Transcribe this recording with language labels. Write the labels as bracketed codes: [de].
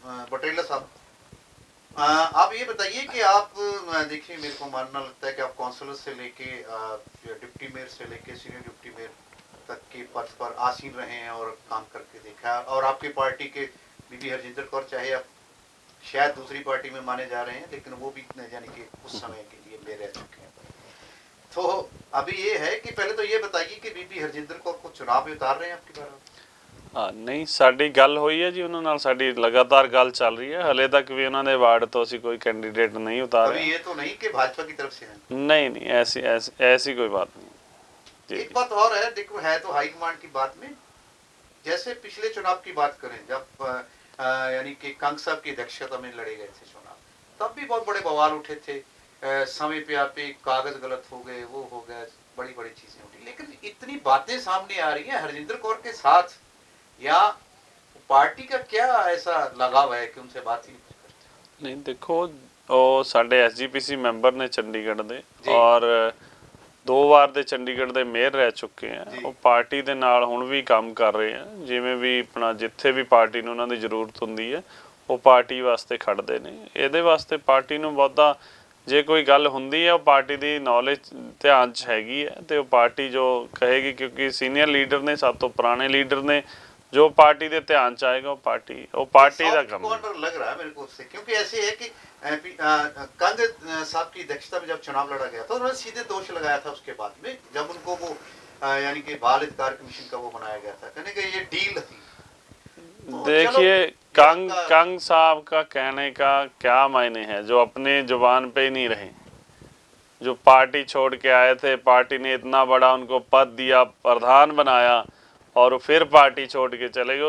[hi] पटेला साहब, आप ये बताइए कि आप देखिए, मेरे को मानना लगता है कि आप काउंसलर से लेके डिप्टी मेयर से लेके सीनियर डिप्टी मेयर तक के पद पर आसीन रहे हैं और काम करके देखा। और आपकी पार्टी के बीबी हरजिंदर कौर, चाहे आप शायद दूसरी पार्टी में माने जा रहे हैं, लेकिन वो भी यानी कि उस समय के लिए ले रह चुके हैं। तो अभी ये है कि पहले तो ये बताइए कि बीबी हरजिंदर कौर को चुनाव में उतार रहे हैं आपकी बार? [pa] ਹਾਂ ਨਹੀਂ, ਸਾਡੀ ਗੱਲ ਹੋਈ ਹੈ ਜੀ ਉਹਨਾਂ ਨਾਲ, ਸਾਡੀ ਲਗਾਤਾਰ ਗੱਲ ਚੱਲ ਰਹੀ ਹੈ। ਹਲੇ ਤੱਕ ਵੀ ਉਹਨਾਂ ਦੇ ਵਾਰਡ ਤੋਂ ਅਸੀਂ ਕੋਈ [hi] कैंडिडेट नहीं अभी उतारे। ये तो नहीं कि भाजपा की तरफ से है। नहीं नहीं, ऐसी कोई बात नहीं जी। एक बात और है, देखो है तो हाईकमांड की बात में, जैसे पिछले चुनाव की बात करें जब यानी कि कंग साहब की अध्यक्षता में लड़े गए थे चुनाव, तब भी बहुत बड़े बवाल उठे थे। समय पे आप कागज गलत हो गए, वो हो गया, बड़ी बड़ी चीजें उठी। लेकिन इतनी बातें सामने आ रही हैं हरजिंदर कौर के साथ, या पार्टी का क्या ऐसा लगाव है कि उनसे बात ही नहीं करते? नहीं देखो, [pa] ਉਹ ਸਾਡੇ ਐਸਜੀਪੀਸੀ ਮੈਂਬਰ ਨੇ ਚੰਡੀਗੜ੍ਹ ਦੇ, ਜੀ। ਔਰ 2 ਵਾਰ ਦੇ ਚੰਡੀਗੜ੍ਹ ਦੇ ਮੇਅਰ ਰਹਿ ਚੁੱਕੇ ਆ। ਜੀ। ਉਹ ਪਾਰਟੀ ਦੇ ਨਾਲ ਹੁਣ ਵੀ ਕੰਮ ਕਰ ਰਹੇ ਆ, ਜਿਵੇਂ ਵੀ ਆਪਣਾ ਜਿੱਥੇ ਵੀ ਪਾਰਟੀ ਨੂੰ ਉਹਨਾਂ ਦੀ ਜ਼ਰੂਰਤ ਹੁੰਦੀ ਹੈ ਉਹ ਪਾਰਟੀ ਵਾਸਤੇ ਖੜਦੇ ਨੇ। ਇਹਦੇ ਵਾਸਤੇ ਪਾਰਟੀ ਨੂੰ ਬਹੁਤਾ ਜੇ ਕੋਈ ਗੱਲ ਹੁੰਦੀ ਹੈ ਉਹ ਪਾਰਟੀ ਦੀ ਨੌਲੇਜ ਧਿਆਨ 'ਚ ਹੈਗੀ ਹੈ ਤੇ ਉਹ ਪਾਰਟੀ ਜੋ ਕਹੇਗੀ, ਕਿਉਂਕਿ ਸੀਨੀਅਰ ਲੀਡਰ ਨੇ, ਸਭ ਤੋਂ ਪੁਰਾਣੇ ਲੀਡਰ ਨੇ, [hi] जो पार्टी के ध्यान च आएगा वो पार्टी का काम है। कॉर्नर लग रहा है मेरे को उससे, क्योंकि ऐसे है कि कंग साहब की अध्यक्षता में जब चुनाव लड़ा गया था उन्होंने सीधे दोष लगाया था उसके बाद में, जब उनको वो यानी कि बाल अधिकार कमीशन का वो बनाया गया था, कहने कि ये डील थी। तो देखिए, चलो, कंग साहब का कहने का क्या मायने है जो अपने जुबान पे ही नहीं रहे, जो पार्टी छोड़ के आए थे, पार्टी ने इतना बड़ा उनको पद दिया, प्रधान बनाया, और फिर पार्टी छोड़ के चले गए।